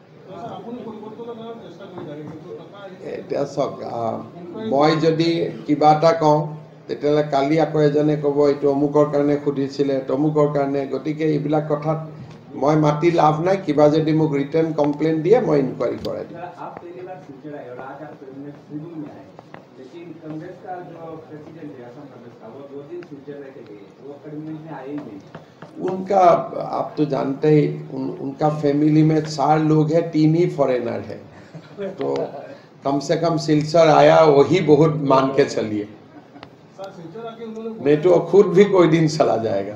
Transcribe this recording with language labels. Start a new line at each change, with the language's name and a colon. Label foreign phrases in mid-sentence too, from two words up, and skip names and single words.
Assamese: এতিয়া চাওক, মই যদি কিবা এটা কওঁ তেতিয়াহ'লে কালি আকৌ এজনে ক'ব এইটো অমুকৰ কাৰণে সুধিছিলে, তমুকৰ কাৰণে। গতিকে এইবিলাক কথাত মই মাতি লাভ নাই। কিবা যদি মোক ৰিটাৰ্ণ কমপ্লেইন দিয়ে মই ইনকুৱাৰী কৰাই দিম।
Hindi: कांग्रेस का जो प्रेसिडेंट है असम कांग्रेस का, वो 2 दिन फ्यूचर रह के गए, वो कैबिनेट में आए ही नहीं। उनका आप तो जानते ही उनका फैमिली में 4 लोग हैं, 3 ही फॉरेनर है, तो कम से कम सिलचर आया वही बहुत मान के चलिए, नहीं तो खुद भी कोई दिन चला जाएगा।